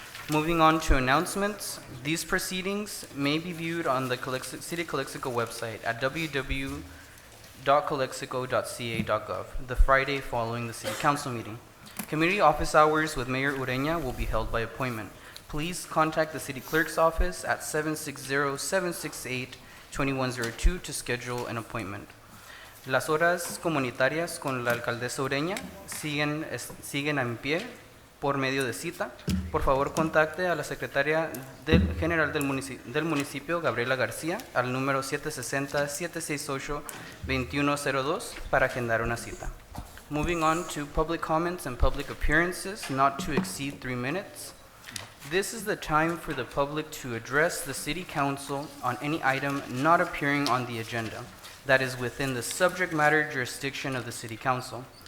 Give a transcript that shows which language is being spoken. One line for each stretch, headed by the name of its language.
English: Moving on to announcements. These proceedings may be viewed on the City Calexico website at www.calexico.ca.gov the Friday following the City Council meeting. Community office hours with Mayor Ureña will be held by appointment. Please contact the City Clerk's office at 760-768-2102 to schedule an appointment.
Spanish: Las horas comunitarias con la alcaldesa Ureña siguen en pie por medio de cita, por favor contacte a la secretaria general del municipio, Gabriela García, al número 760-768-2102 para agendar una cita.
English: Moving on to public comments and public appearances, not to exceed 3 minutes. This is the time for the public to address the City Council on any item not appearing on the agenda that is within the subject matter jurisdiction of the City Council.